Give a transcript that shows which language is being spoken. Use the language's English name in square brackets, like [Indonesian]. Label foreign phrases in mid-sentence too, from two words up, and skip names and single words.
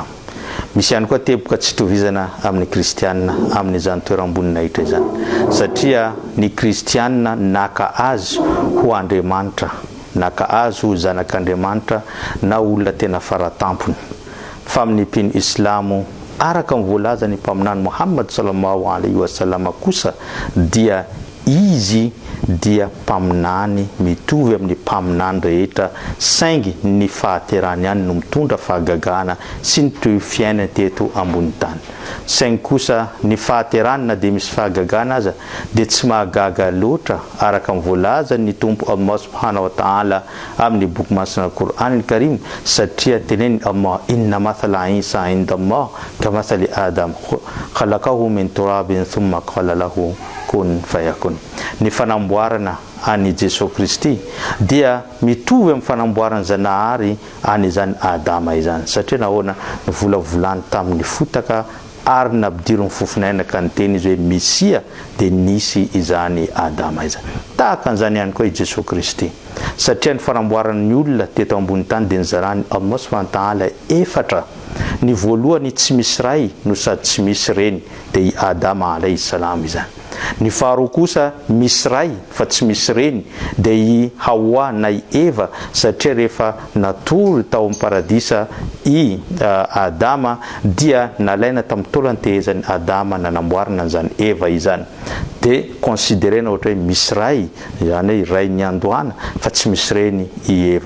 [Malagasy] Misy ihany koa teboka tsy tovizana amin'ny kristianina amin'izany toeram-boninahitra izany satria ny kristianina naka azy ho Andriamanitra, naka azy ho zanak'Andriamanitra na olona tena faratampony. Fa amin'ny mpino islamo araka ny voalaza ny mpaminany Muhammad [Arabic] صلى الله عليه وسلم [Malagasy] kosa dia izy dia mpaminany mitovy amin'ny mpaminany rehetra saingy ny fahaterany ihany no mitondra fahagagana sy ny toy fiainana teto ambony tany. Saingy kosa ny fahaterany na dia misy fahagagana aza dia tsy mahagaga loatra araka ny voalaza ny tompo [Arabic] الله سبحانه وتعالى [Malagasy] amin'ny boky masina al-Qur'an al-Karim satria teneny Allah [Arabic] إن مثل عيسى عند الله كمثل آدم خلقه من تراب ثم قال له كن فيكون. [Malagasy] Ny fanamboarana ani Jesosy Kristy dia mitovy amin'ny fanamboarana Zanahary any izany Adama izany satria nahoana nivolavolany tamin'ny fotaka ary nampidirony fofinaina ka ny teny izy hoe Mesia dia nisy izany Adama izany. Tahaka an'izany ihany koa i Jesosy Kristy satria ny fanamboaran'ny olona teto ambony tany dia nizarany [Arabic] الله سبحانه وتعالى [Malagasy] efatra. Ny voalohany tsy misy ray no sady tsy misy reny dia i Adama [Arabic] عليه السلام [Malagasy] izany. Ny faharoa kosa misy ray fa tsy misy reny dia i Hawa na i Eva satria rehefa natory tao amin'ny paradisa i Adama dia nalaina tamin'ny taolany tehezan'ny Adama nanamboarana an'izany Eva izany dia considérena ohatra hoe misy ray izany hoe ray ny andohana fa tsy misy reny i Eva.